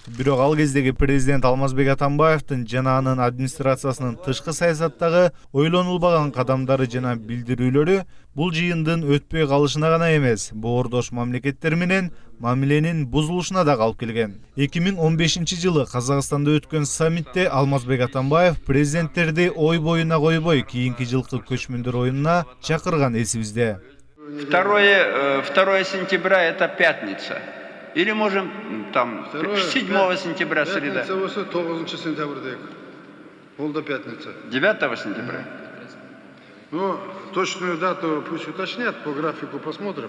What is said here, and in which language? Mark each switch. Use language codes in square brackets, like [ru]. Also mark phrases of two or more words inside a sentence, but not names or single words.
[ky] Бирок ал кездеги президент Алмазбек Атамбаевдин жана анын администрациясынын тышкы саясаттагы ойлонулбаган кадамдары жана билдирүүлөрү бул жыйындын өтпөй калышына гана эмес, боордош мамлекеттер менен мамиленин бузулушуна да алып келген. 2015-жылы Казакстанда өткөн саммитте Алмазбек Атамбаев президенттерди ой боюна койбой кийинки жылкы көчмөндөр оюнуна чакырган эсибизде. [ru] 2 сентября это пятница. Или можем там 7 сентября среда. Пятница 9 сентября. [ky] Ол да [ru] пятница. 9 сентября. Ну, точную дату пусть уточнят, по графику посмотрим.